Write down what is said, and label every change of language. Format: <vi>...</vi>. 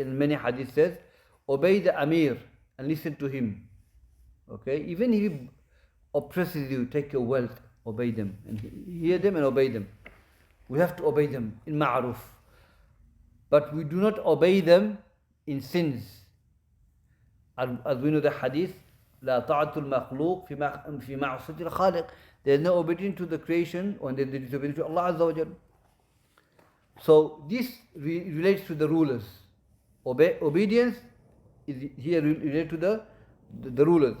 <en>In many hadith says, obey the Amir and listen to him. Okay? Even if he oppresses you, take your wealth, obey them. And hear them and obey them. We have to obey them in ma'ruf. But we do not obey them in sins. As we know the hadith,</en> <ar>لا طاعة المخلوق في معصية الخالق.</ar> <en>There is no obedience to the creation when there is disobedience to Allah Azza wa Jal. So this relates to the rulers. Obedience is here related to the rulers.</en>